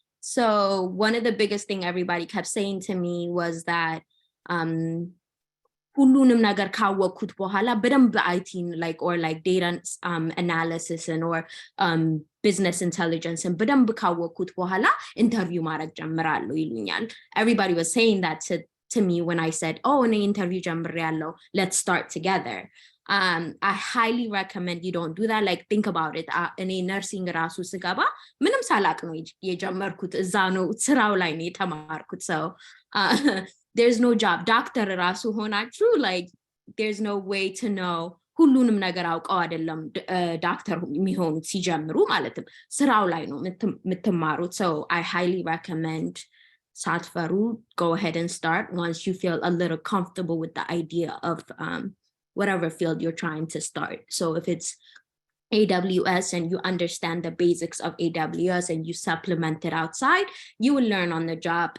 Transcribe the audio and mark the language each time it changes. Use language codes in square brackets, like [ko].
[en] So one of the biggest thing everybody kept saying to me was that [am] ሁሉንም ነገር ካወቅኩት በኋላ በደንብ [en] IT like or like data analysis and or business intelligence and [am] በደንብ ካወቅኩት በኋላ ኢንተርቪው ማድረግ ጀምራለሁ ይሉኛል. [en] Everybody was saying that to me when I said, oh, in interview ጀምሬያለሁ, let's start together. I highly recommend you don't do that. Like, think about it. [am] እኔ ነርሲንግ ራሱ ስገባ ምንም ሳላቅ ነው የጀመርኩት, እዛ ነው ስራው ላይ ነው የተማርኩት. [en] So there's no job. [am] Doctor ራሱ ሆናችሁ [en] like there's no way to know [am] ሁሉንም ነገር አውቀው አይደለም ዶክተር የሚሆኑት ሲጀምሩ ማለትም ስራው ላይ ነው የምትማሩት. [en] So I highly recommend satfaru, go ahead and start once you feel a little comfortable with the idea of whatever field you're trying to start. So if it's AWS and you understand the basics of AWS and you supplement it outside, you will learn on the job.